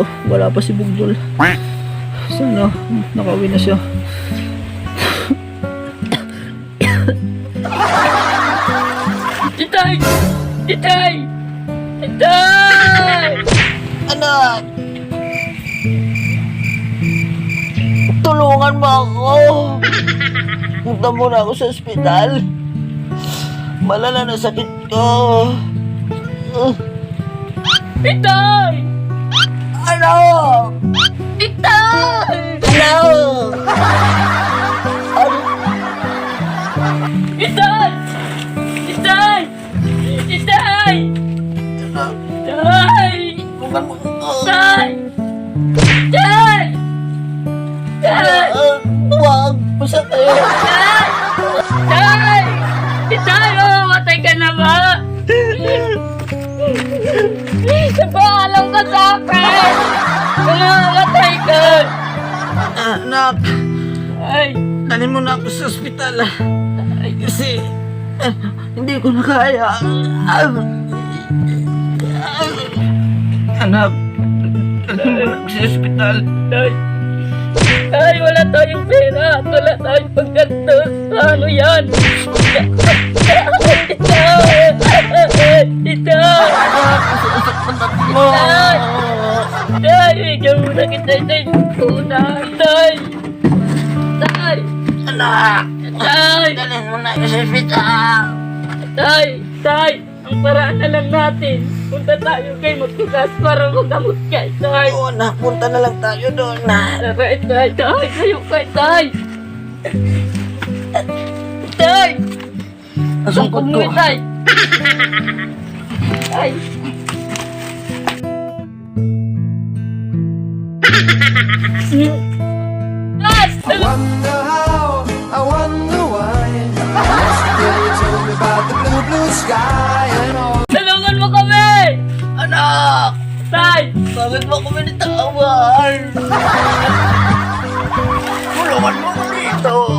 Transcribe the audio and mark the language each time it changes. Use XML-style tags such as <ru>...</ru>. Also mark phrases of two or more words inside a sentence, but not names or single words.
<tl>Wala pa si Bugdol. Sana nakauwi na siya. Itay! Itay! Itay! Anak! Tulungan mo ako! Punta muna ako sa ospital. Malala na sakit ko. Itay! Anak! Itay! Anak! Itay! Itay! Itay! Anak! Itay! Tulungan mo ako. Itay! Itay! Itay! Huwag! Masakit! Itay! Itay! Itay! Mamatay ka na ba? Nagpaalam ka sa akin! Namamatay ka! Anak! Ay! Dalhin mo na ako sa ospital. Kasi hindi ko na kaya. Anak, dalhin mo na ako sa ospital. Ay! Ay! Wala tayong pera! Wala tayong paggantos! Paano yan? Itay! Itay! Mo! Itay! Ikaw muna kita! Itay! Una! Itay! Itay! Anak! Itay! Dalhin mo na ako sa ospital. Itay! Itay! Ang paraan na lang natin. Punta tayo kay Magtugas para magamot ka, Itay. Oo, anak, punta na lang tayo doon na. Tara, Itay. Itay, kayo ka, Itay. Itay! Nasungkot Sungkot ko. mo, Itay. Itay.</tl> <en>Yes! Wonder how, I wonder why. Yesterday you told me about the blue, blue sky and all.</en> <tl>Tulungan mo kami! Anak! Itay! Bakit mo ako binitawan? Tulungan mo ko dito.</tl>